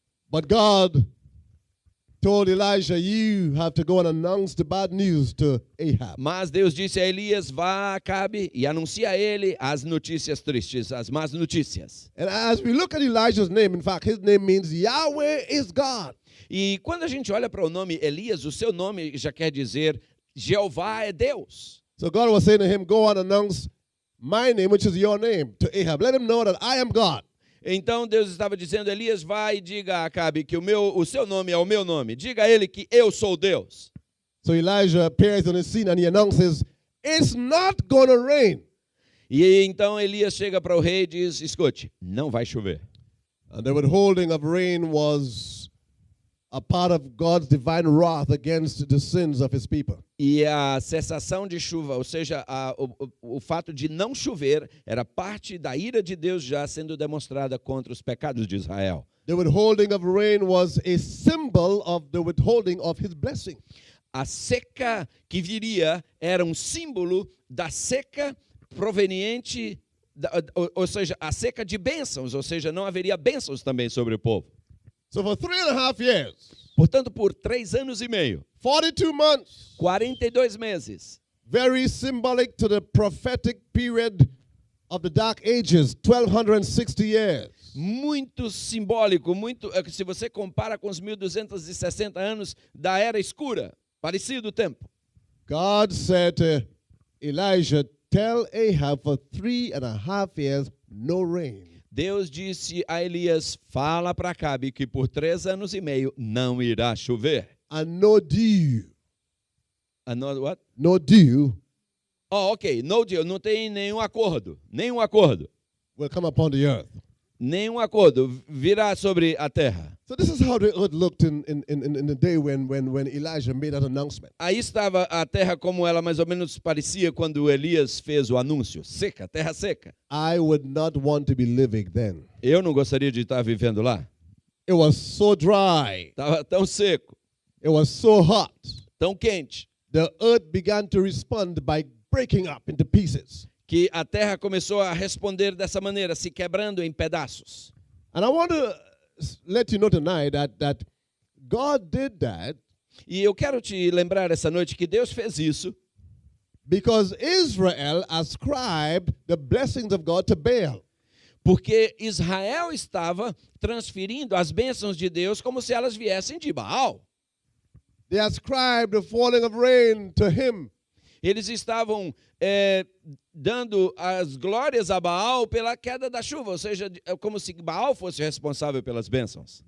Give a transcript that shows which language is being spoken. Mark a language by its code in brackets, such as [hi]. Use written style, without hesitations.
[en] But God told Elijah, you have to go and announce the bad news to Ahab. [pt] Mas Deus disse a Elias, vá a Acabe e anuncia a ele as notícias tristes, as más notícias. [en] And as we look at Elijah's name, in fact, his name means Yahweh is God. [pt] E quando a gente olha para o nome Elias, o seu nome já quer dizer Jeová é Deus. [en] So God was saying to him, go and announce my name, which is your name, to Ahab. Let him know that I am God. [pt] Então Deus estava dizendo, Elias, vai e diga a Acabe que o seu nome é o meu nome. Diga a ele que eu sou Deus. [en] So Elijah appears on the scene and he announces, it's not going to rain. [pt] E então Elias chega para o rei e diz, escute, não vai chover. [en] And the withholding of rain was a part of God's divine wrath against the sins of his people. [pt] E a cessação de chuva, ou seja, o fato de não chover, era parte da ira de Deus já sendo demonstrada contra os pecados de Israel. [en] The withholding of rain was a symbol of the withholding of his blessing. [pt] A seca que viria era um símbolo da seca proveniente, ou seja, a seca de bênçãos, ou seja, não haveria bênçãos também sobre o povo. [en] So for 3.5 years, [pt] Portanto, por 3 anos e meio, [en] 42 months, [pt] 42 meses, [en] very symbolic to the prophetic period of the Dark Ages, 1260 years. [pt] muito simbólico, se você compara com os 1260 anos da Era Escura, parecido o tempo. [en] God said to Elijah, tell Ahab for 3.5 years, no rain. [pt] Deus disse a Elias, fala para Acabe que por 3 anos e meio não irá chover. [en] And no dew. Another what? No dew Oh, ok, no deal, [pt] não tem nenhum acordo [en] will come upon the earth. [pt] nenhum acordo virá sobre a terra. [en] So this is how the earth looked in the day when Elijah made that announcement. [pt] Aí estava a terra como ela mais ou menos parecia quando Elias fez o anúncio, seca, terra seca. [en] I would not want to be living then. [pt] Eu não gostaria de estar vivendo lá. [en] It was so dry. [pt] Estava tão seco, [en] It was so hot. [pt] tão quente, [en] The earth began to respond by breaking up into pieces. [pt] que a terra começou a responder dessa maneira, se quebrando em pedaços. [en] And I want to let you know tonight that God did that [pt] E eu quero te lembrar essa noite que Deus fez isso [en] because Israel ascribed the blessings of God to Baal. [pt] porque Israel estava transferindo as bênçãos de Deus como se elas viessem de Baal. [en] They ascribed the falling of rain to him. [pt] Eles estavam dando as glórias a Baal pela queda da chuva, ou seja, como se Baal fosse responsável pelas bênçãos.